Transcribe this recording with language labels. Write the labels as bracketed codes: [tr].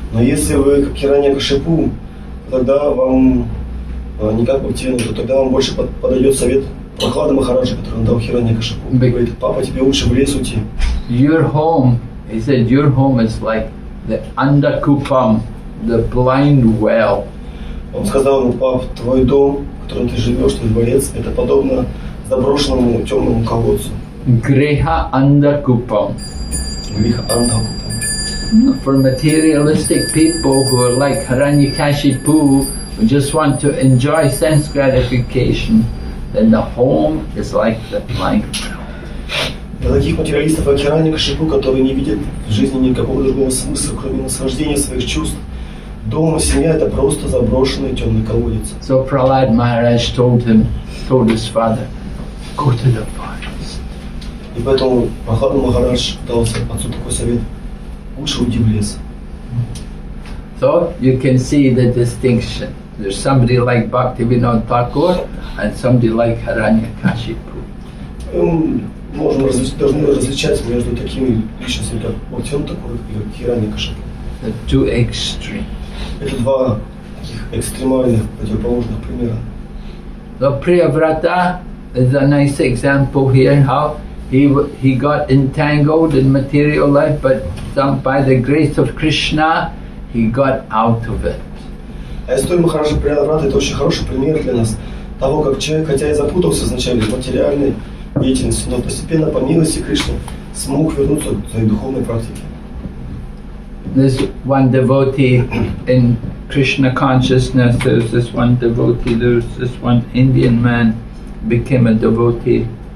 [ru] Но если вы как Хираньякашипу, тогда вам не как Бхактивинода, то тогда вам больше подойдет совет Прохлада Махараджа, который он дал Хираньякашипу. Он говорит, папа, тебе лучше в лес уйти. [en] Your home, he said, your home is like the Andakupam, the blind well. [ru] Он сказал ему, пап, твой дом, в котором ты живешь, твой дворец, это подобно заброшенному темному колодцу. [sa] Greha Andakupam. Гриха Андакупам. [en] For materialistic people who are like Hiranyakashipu, who just want to enjoy sense gratification, then the home is like the blind well. [ru] Для таких материалистов, как Хираньякашипу, которые не видят в жизни никакого другого смысла, кроме наслаждения своих чувств, дом и семья – это просто заброшенный темный колодец. [en] So Prahlad Maharaj told his father, go to the forest. [ru] И поэтому Прохлада Махарадж дал отцу такой совет: лучше уйди в лес. [en] So you can see the distinction. There's somebody like Bhaktivinoda Thakur and somebody like Hiranyakashipu. [ru] Мы должны различать между такими личностями, как Бхактивинода Тхакур и Хираньякашипу. [en] The two extremes. [ru] Это два таких экстремальных, противоположных примера. [en] So Priyavrata is a nice example here, how he got entangled in material life, but by the grace of Krishna, he got out of it. [ru] А история Махараджа Прияврата – это очень хороший пример для нас того, как человек, хотя и запутался вначале в материальной деятельности, но постепенно по милости Кришны смог вернуться к своей духовной практике. [en] There's one devotee in Krishna consciousness. There's this one devotee. There's this one Indian man became a devotee.